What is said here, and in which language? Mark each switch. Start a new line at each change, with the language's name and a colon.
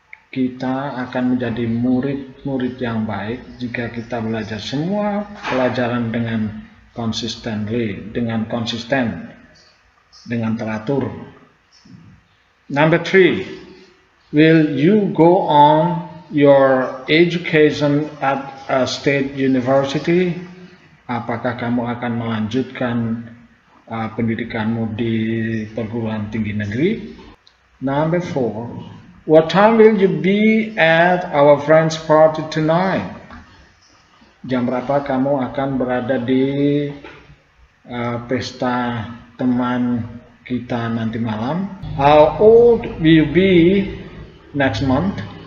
Indonesian: Kita akan menjadi murid-murid yang baik jika kita belajar semua pelajaran dengan konsisten, dengan teratur.
English: Number 3, will you go on your education at a state university?
Indonesian: Apakah kamu akan melanjutkan pendidikanmu di perguruan tinggi negeri?
English: Number 4, what time will you be at our friend's party tonight?
Indonesian: Jam berapa kamu akan berada di pesta teman kita nanti malam?
English: How old will you be next month?